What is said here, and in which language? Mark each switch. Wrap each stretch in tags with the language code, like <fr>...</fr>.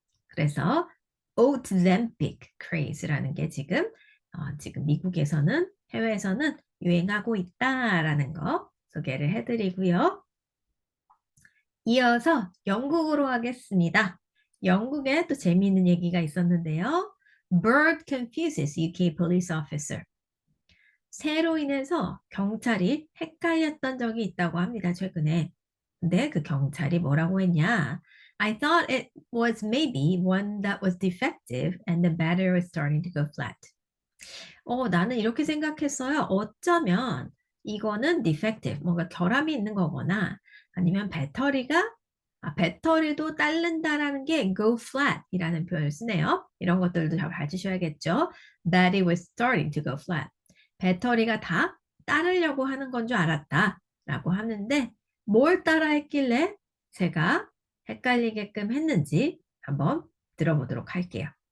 <ko>그래서 Ozempic craze라는 게 지금 미국에서는 해외에서는 유행하고 있다라는 거 소개를 해드리고요. 이어서 영국으로 가겠습니다. 영국에 또 재미있는 얘기가 있었는데요.</ko> <en>Bird confuses UK police officer.</en> <ko>새로 인해서 경찰이 헷갈렸던 적이 있다고 합니다, 최근에. 근데 그 경찰이 뭐라고 했냐?</ko> <en>I thought it was maybe one that was defective and the battery was starting to go flat.</en> <ko>나는 이렇게 생각했어요. 어쩌면 이거는 defective, 뭔가 결함이 있는 거거나 아니면 배터리도 딸른다라는 게</ko> <en>go flat</en> <ko>이라는 표현을 쓰네요. 이런 것들도 잘 봐주셔야겠죠.</ko> <en>Battery was starting to go flat.</en> <ko>배터리가 다 따르려고 하는 건 줄 알았다 라고 하는데 뭘 따라 했길래 제가 헷갈리게끔 했는지 한번 들어보도록 할게요.</ko>